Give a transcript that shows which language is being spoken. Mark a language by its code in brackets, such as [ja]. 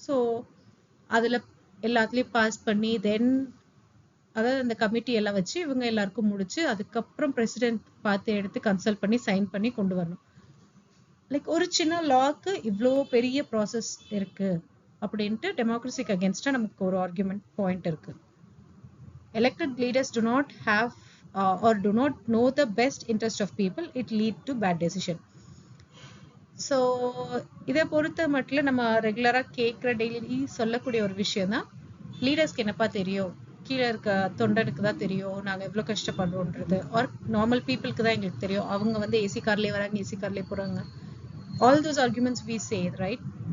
[ta] So அதுல எல்லாத்துலயும் pass பண்ணி தென் அதாவது அந்த கமிட்டி எல்லாம் வச்சு இவங்க எல்லாருக்கும் முடிச்சு அதுக்கப்புறம் பிரசிடென்ட் பார்த்து எடுத்து கன்சல்ட் பண்ணி சைன் பண்ணி கொண்டு வரணும். லைக் ஒரு சின்ன லாக்கு இவ்வளோ பெரிய ப்ராசஸ் இருக்கு அப்படின்ட்டு டெமோக்ரஸிக்கு அகேன்ஸ்டா நமக்கு ஒரு ஆர்குமெண்ட் பாயிண்ட் இருக்கு. [en] Elected leaders do not have or do not know the best interest of people, it lead to bad decision. [ta] So இதை பொறுத்த மட்டும் நம்ம ரெகுலரா கேட்குற டெய்லி சொல்லக்கூடிய ஒரு விஷயம் தான், லீடர்ஸ்க்கு என்னப்பா தெரியும், கீழே இருக்க தொண்டனுக்கு தான் தெரியும் நாங்கள் எவ்வளோ கஷ்டப்படுறோன்றது, ஆர் நார்மல் பீப்புளுக்கு தான் எங்களுக்கு தெரியும், அவங்க வந்து ஏசி கார்லேயே வராங்க, ஏசி கார்லேயே போகிறாங்க, [en] All those arguments we say, right?